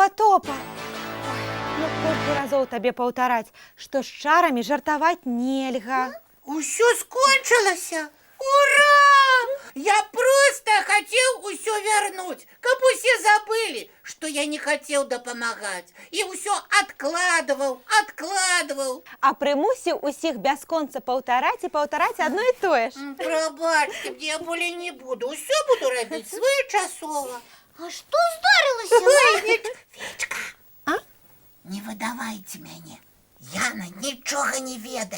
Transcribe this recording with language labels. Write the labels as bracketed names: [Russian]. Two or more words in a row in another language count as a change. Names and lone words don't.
[Belarusian] топа. Ой, ну колькі разоў табе паўтараць, што з чарамі жартаваць нельга. Усё скончылася. [Russian] Ура! Я просто хотел усё вернуть, [Belarusian] каб усе забыли, [Russian] что я не хотел дапамагаць. И усё откладывал. [Belarusian] А прымусіў усіх бясконца паўтараць і паўтараць адно і тое ж. Прабачьте, [Russian] мне я более не буду. [Belarusian] Усё буду рабіць своечасова. А што здарылася? Федька, А? не выдавайте мяне. Яна нічога не ведае.